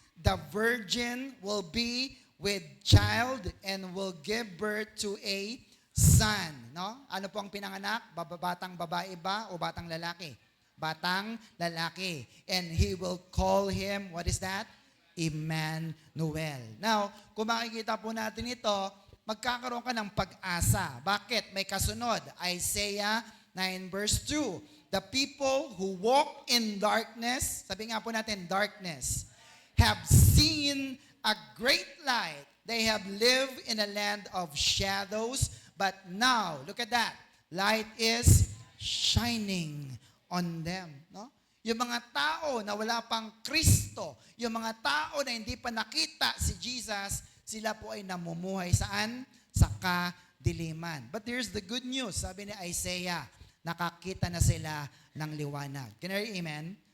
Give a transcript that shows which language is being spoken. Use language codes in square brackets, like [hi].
[en] The virgin will be with child and will give birth to a son. [tl] No? Ano po ang pinanganak? Batang babae ba o batang lalaki? Batang lalaki. [en] And he will call him, what is that? Emmanuel. [tl] Now, kung makikita po natin ito, magkakaroon ka ng pag-asa. Bakit? May kasunod. Isaiah 9 verse 2. [en] The people who walk in darkness, [tl] sabi nga po natin, [en] darkness, have seen a great light. They have lived in a land of shadows, but now, look at that, light is shining on them. No? [tl] Yung mga tao na wala pang Kristo, yung mga tao na hindi pa nakita si Jesus, sila po ay namumuhay saan? Sa kadiliman. [en] But here's the good news, [tl] sabi ni Isaiah, nakakita na sila ng liwanag. [en] Can you hear amen?